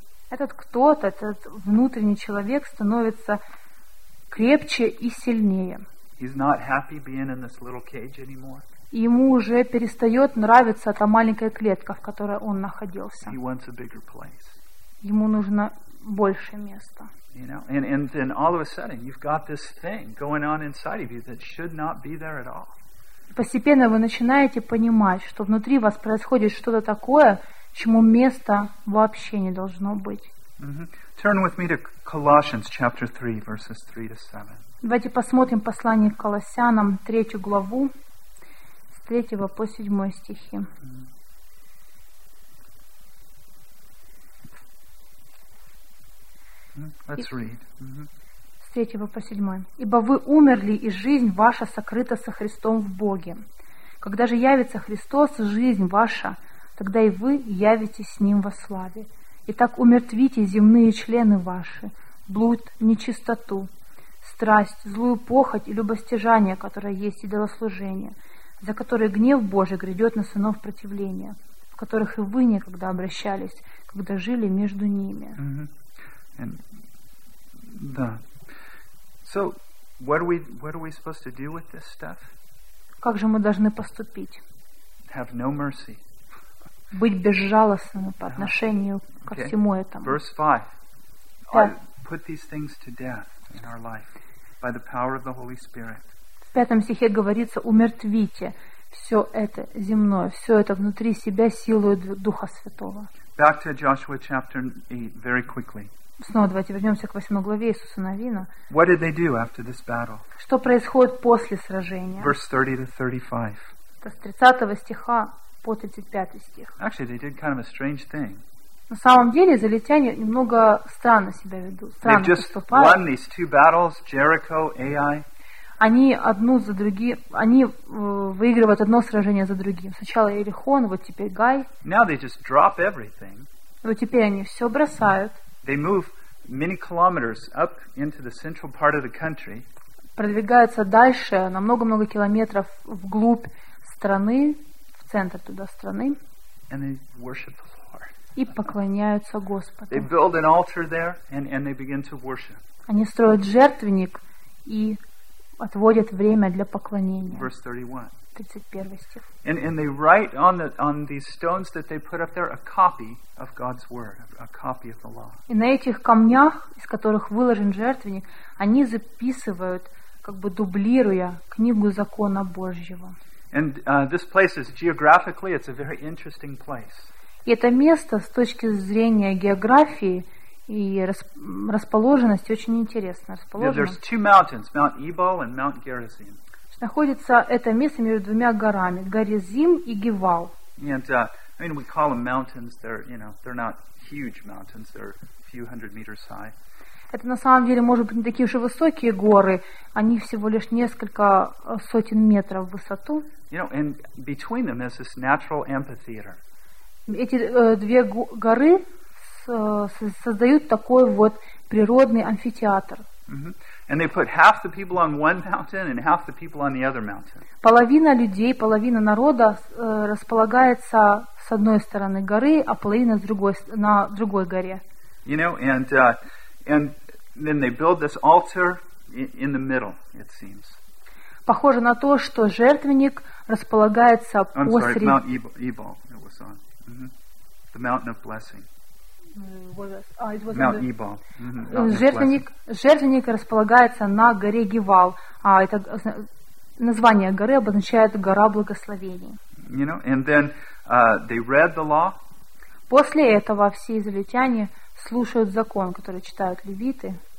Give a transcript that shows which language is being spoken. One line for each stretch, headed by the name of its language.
Russian: Этот кто-то, этот внутренний человек становится крепче и сильнее.
English: He's not happy being in this little cage anymore.
Russian: Ему уже перестает нравиться та маленькая клетка, в которой он находился.
English: He wants a bigger place.
Russian: Ему нужно больше места.
English: You know, and then all of a sudden you've got this thing going on inside of you that should not be there at all.
Russian: Постепенно вы начинаете понимать, что внутри вас происходит что-то такое, чему места вообще не должно быть. Mm-hmm.
English: Turn with me to Colossians chapter 3, verses 3 to 7.
Russian: Давайте посмотрим послание к Колоссянам, 3 главу, с 3 по 7 стихи.
English: Let's read.
Russian: С 3 по 7. «Ибо вы умерли, и жизнь ваша сокрыта со Христом в Боге. Когда же явится Христос, жизнь ваша тогда и вы явитесь с Ним во славе. Итак, умертвите земные члены ваши, блуд, нечистоту, страсть, злую похоть и любостяжание, которое есть идолослужение, за которое гнев Божий грядет на сынов противления, в которых и вы некогда обращались, когда жили между ними. Как же мы должны поступить?
English: Have no mercy.
Russian: Быть безжалостным по отношению ко всему этому.
English: Verse 5. I put these things to death in our life by the power of the Holy Spirit.
Russian: В пятом стихе говорится: умертвите все это земное, все это внутри себя силой Духа Святого.
English: Back to Joshua chapter 8 very quickly.
Russian: Снова давайте вернемся к 8 главе Иисуса Навина.
English: What did they do after this battle?
Russian: Что происходит после сражения?
English: Verse 30 to 35.
Russian: С 30 стиха по 35 стих.
English: Actually, they did kind of a strange thing.
Russian: На самом деле, израильтяне немного странно себя ведут. Странно поступают.
English: They've just won these two battles, Jericho, Ai.
Russian: Они одну за другим, они выигрывают одно сражение за другим. Сначала Иерихон, вот теперь Гай.
English: Now they just drop everything.
Russian: Вот теперь они все бросают.
English: They move many kilometers up into the central part of the country.
Russian: Продвигаются дальше на много-много километров вглубь страны, в центр туда страны.
English: And they worship the Lord.
Russian: И поклоняются Господу.
English: They build an altar there and they begin to worship.
Russian: Они строят жертвенник и отводят время для поклонения.
English: Verse 31.
Russian: 31 стих.
English: And they write on these stones that they put up there a copy of God's word, a copy of the law.
Russian: И на этих камнях, из которых выложен жертвенник, они записывают, как бы дублируя книгу закона Божьего.
English: And this place is geographically, it's a very interesting place.
Russian: И это место с точки зрения географии и расположенность очень интересна.
English: There's two mountains, Mount Ebal and Mount Gerizim.
Russian: Находится это место между двумя горами, Горизим и Гевал.
English: And I mean, we call them mountains. They're, you know, they're not huge mountains. They're a few hundred meters high.
Russian: Это на самом деле, может быть, не такие уже высокие горы. Они всего лишь несколько сотен метров в высоту.
English: You know, and between them is this natural amphitheater.
Russian: Эти две горы создают такой вот природный амфитеатр.
English: And they put half the people on one mountain and half the people on the other mountain.
Russian: Половина людей, половина народа располагается с одной стороны горы, а половина с другой, на другой горе.
English: You know, and then they build this altar in the middle, it seems.
Russian: Похоже на то, что жертвенник располагается посреди.
English: Mount Ebal, it was on. The mountain of blessing. Mount Ebal.
Russian: Жертвенник располагается на горе Гевал, а это название горы обозначает гора благословений.
English: You know, and then they read the law.
Russian: После этого все израильтяне слушают закон, который читают левиты.